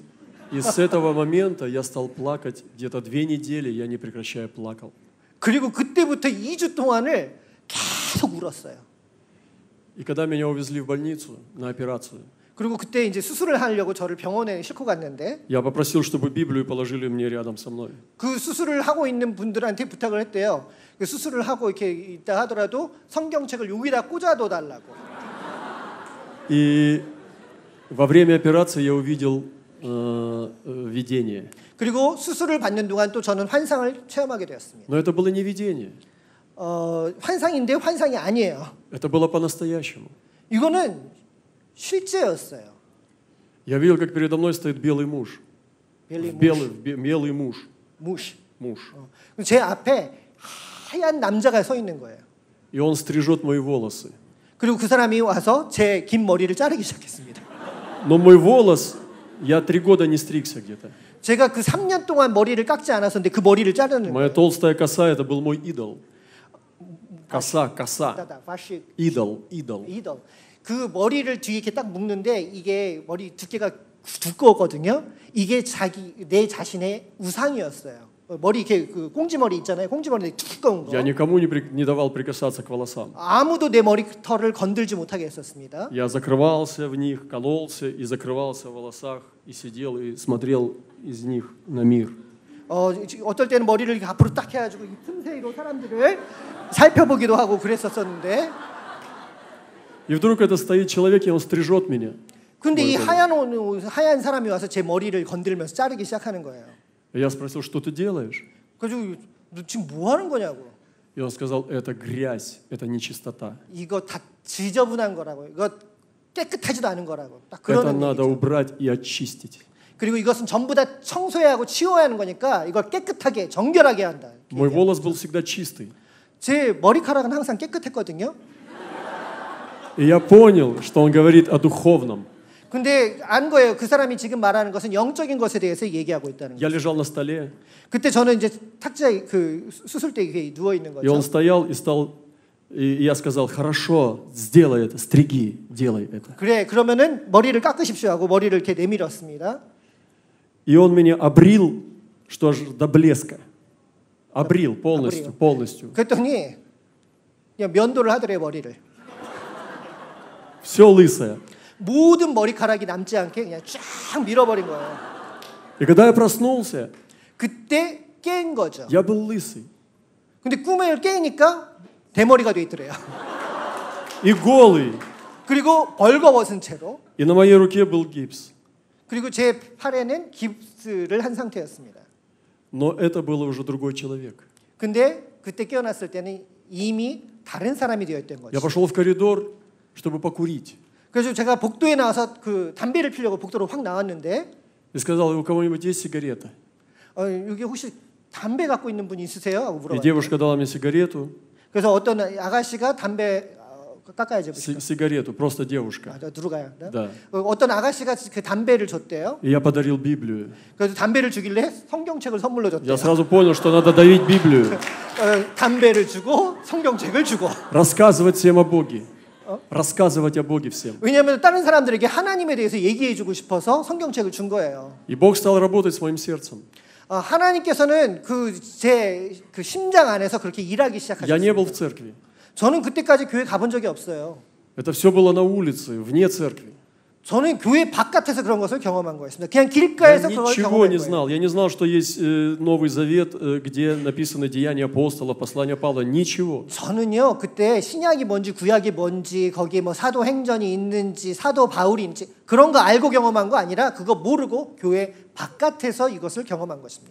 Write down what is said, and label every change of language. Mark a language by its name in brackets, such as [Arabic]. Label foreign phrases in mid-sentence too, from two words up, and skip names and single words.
[Russian] И с этого момента я стал плакать где-то 2 недели, я не прекращая плакал. [Korean] 그리고 그때부터 2주 동안을 계속 울었어요. [Russian] И когда меня увезли в больницу на операцию, [Korean] 그리고 그때 이제 수술을 하려고 저를 병원에 싣고 갔는데, [Russian] я попросил, чтобы Библию положили мне рядом со мной. [Korean] 그 수술을 하고 있는 분들한테 부탁을 했대요. 그 수술을 하고 이렇게 있다 하더라도 성경책을 여기다 꽂아둬 달라고. [Russian] И во время операции я увидел видение. [Korean] 그리고 수술을 받는 동안 또 저는 환상을 체험하게 되었습니다. [Russian] Но это было не видение. [Korean] 환상인데 환상이 아니에요. [Russian] Это было по-настоящему. [Korean] 이거는 실제였어요. [Russian] Я видел, как передо мной стоит белый муж. Белый муж. Муж. [Korean] 제 앞에 하얀 남자가 서 있는 거예요. [Russian] И он стрижет мои волосы. [Korean] 그리고 그 사람이 와서 제 긴 머리를 자르기 시작했습니다. [Russian] Но мой волос, я 3 года не стригся где-то. [Korean] 제가 그 3년 동안 머리를 깎지 않았었는데 그 머리를 자르는 [Russian] Моя [Korean] 거예요. [Russian] толстая коса, это был мой идол. Коса. idol. [Korean] 그 머리를 뒤에 이렇게 딱 묶는데 이게 머리 두께가 두꺼웠거든요. 이게 내 자신의 우상이었어요. 머리 이렇게 그 꽁지머리 있잖아요. 꽁지머리 두꺼운 거. [Russian] Я никому не давал прикасаться к волосам. [Korean] 아무도 내 머리털을 건들지 못하게 했었습니다. [Russian] Я закрывался в них, кололся и закрывался в волосах и сидел и смотрел из них на мир. [Korean] 어떨 때는 머리를 이렇게 앞으로 딱 해가지고 이 틈새로 사람들을 살펴보기도 하고 그랬었었는데. [Russian] И вдруг это стоит человек и он стрижет меня. [Korean] 근데 이 하얀 사람이 와서 제 머리를 건들면서 자르기 시작하는 거예요. [Russian] Я спросил, что ты делаешь? [Korean] 그래서 너 지금 뭐 하는 거냐고. [Russian] И он сказал, это грязь, это нечистота. [Korean] 이거 다 지저분한 거라고. 이거 깨끗하지도 않은 거라고. 딱 그런 [Russian] Это надо [Korean] 얘기죠. [Russian] убрать и очистить. [Korean] 그리고 이것은 전부 다 청소해야 하고 치워야 하는 거니까 이걸 깨끗하게 정결하게 한다. [Russian] Мой волос был всегда чистый. [Korean] 제 머리카락은 항상 깨끗했거든요. [Russian] И я понял, что он говорит о духовном. [Korean] 근데 안 거예요. 그 사람이 지금 말하는 것은 영적인 것에 대해서 얘기하고 있다는 [Russian] Я [Korean] 거예요. [Russian] лежал на столе, [Korean] 그때 저는 이제 탁자에 그 수술대에 누워 있는 [Russian] и он [Korean] 거죠. [Russian] стоял и стал, и я сказал, хорошо, сделай это, стриги, делай это. [Korean] 그래, 그러면은 머리를 깎으십시오 하고 머리를 이렇게 내밀었습니다. [Russian] И он меня обрил, что аж до блеска. Обрил полностью, полностью. [Korean] 그랬더니 그냥 면도를 하더래요, 머리를. [Russian] Все лысое. [Korean] 모든 머리카락이 남지 않게 그냥 쫙 밀어버린 거예요. [Russian] И когда я проснулся, [Korean] 그때 깬 거죠. [Russian] я был лысый. [Korean] 근데 꿈을 깨니까 대머리가 돼 있더래요. [Russian] И голый. [Korean] 그리고 벌거벗은 채로. [Russian] И на моей руке был гипс. [Korean] 그리고 제 팔에는 깁스를 한 상태였습니다. [Russian] Но это был уже другой человек. [Korean] 근데 그때 깨어났을 때는 이미 다른 사람이 되어 있던 [Russian] Я [Korean] 거죠. [Russian] пошел в коридор, чтобы покурить. [Korean] 그래서 제가 복도에 나와서 그 담배를 피려고 복도로 확 나왔는데 [Russian] И сказал, у кого-нибудь есть сигарета? [Korean] 여기 혹시 담배 갖고 있는 분 있으세요? 하고 [Russian] И [Korean] 물어봤어요. [Russian] девушка дала мне сигарету. [Korean] 그래서 어떤 아가씨가 담배 깎아야지. [Russian] Сигарету, просто девушка. 누르가요. Да. [Korean] 어떤 아가씨가 그 담배를 줬대요. [Russian] И я подарил Библию. [Korean] 그래서 담배를 주길래 성경책을 선물로 줬대요. [Russian] Я сразу понял, что надо давить Библию. [Korean] 담배를 주고 성경책을 주고. [Russian] Рассказывать всем о Боге. Рассказывать о Боге всем. [Korean] 왜냐하면 다른 사람들에게 하나님에 대해서 얘기해주고 싶어서 성경책을 준 거예요. [Russian] И Бог стал работать с моим сердцем. [Korean] 하나님께서는 제 심장 안에서 그렇게 일하기 [Russian] Я не был в [Korean] 시작하셨습니다. [Russian] церкви. [Korean] 저는 그때까지 교회 가본 적이 없어요. [Russian] Это все было на улице, вне церкви. [Korean] 저는 교회 바깥에서 그런 것을 경험한 거였습니다. 그냥 [Russian] Я [Korean] 길가에서 그걸 [Russian] ничего [Korean] 경험한 [Russian] не [Korean] 거예요. [Russian] знал. Я не знал, что есть Новый Завет, где написаны деяния апостолов, послания Павла. Ничего. [Korean] 저는요 그때 신약이 뭔지 구약이 뭔지 거기에 뭐 사도행전이 있는지 사도 바울이 있는지 그런 거 알고 경험한 거 아니라 그거 모르고 교회 바깥에서 이것을 경험한 것입니다.